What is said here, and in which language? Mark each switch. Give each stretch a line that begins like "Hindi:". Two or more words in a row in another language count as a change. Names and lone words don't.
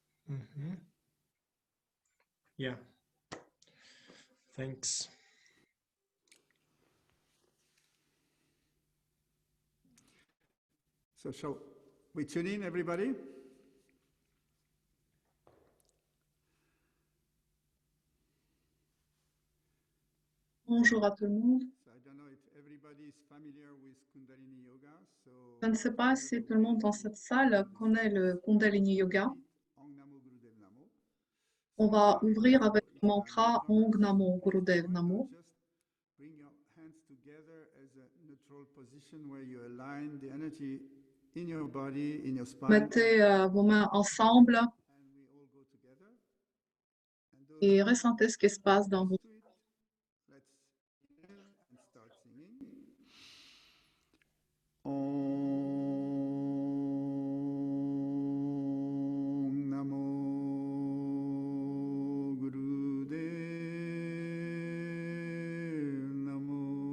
English: Mhm. Yeah, thanks. So shall we tune in, everybody?
French: Bonjour à tout le monde. Je ne sais pas si tout le monde dans cette salle connaît le Kundalini Yoga. On va ouvrir avec le mantra
Sanskrit: ओंग नमो गुरुदेव नमो.
French: Mettez vos mains ensemble et ressentez ce qui se passe dans vos
Sanskrit: ॐ नमो गुरुदेव नमो.